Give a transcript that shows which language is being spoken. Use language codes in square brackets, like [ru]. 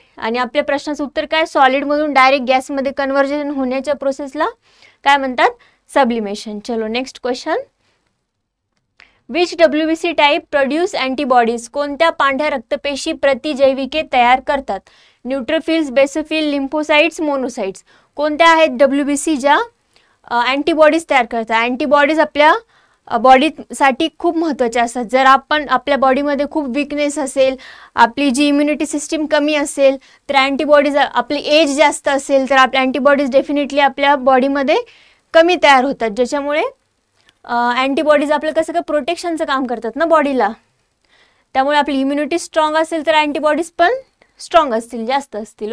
[mr] आणि आपल्या प्रश्नाचं उत्तर काय? सॉलिड मधून डायरेक्ट गॅस मध्ये कन्व्हर्जन होण्याच्या प्रोसेसला काय म्हणतात? [en] Sublimation. चलो next question, which WBC type produce antibodies? [mr] कोणत्या पांढऱ्या रक्तपेशी प्रतिजैविके तयार करतात? [en] Neutrophils, basophil, lymphocytes, monocytes. [mr] कोणत्या आहेत WBC ज्या अँटीबॉडीज तयार करतात? अँटीबॉडीज आपल्या बॉडीसाठी खूप महत्त्वाचे असतात। जर आपण आपल्या बॉडीमध्ये खूप वीकनेस असेल, आपली जी इम्युनिटी सिस्टीम कमी असेल, तर अँटीबॉडीज, आपली एज जास्त असेल तर आपल्या अँटीबॉडीज डेफिनेटली आपल्या बॉडीमध्ये कमी तयार होतात, ज्याच्यामुळे अँटीबॉडीज आपलं कसं काय प्रोटेक्शनचं काम करतात ना बॉडीला, त्यामुळे आपली इम्युनिटी स्ट्रॉंग असेल तर अँटीबॉडीज पण स्ट्रॉंग असतील, जास्त असतील।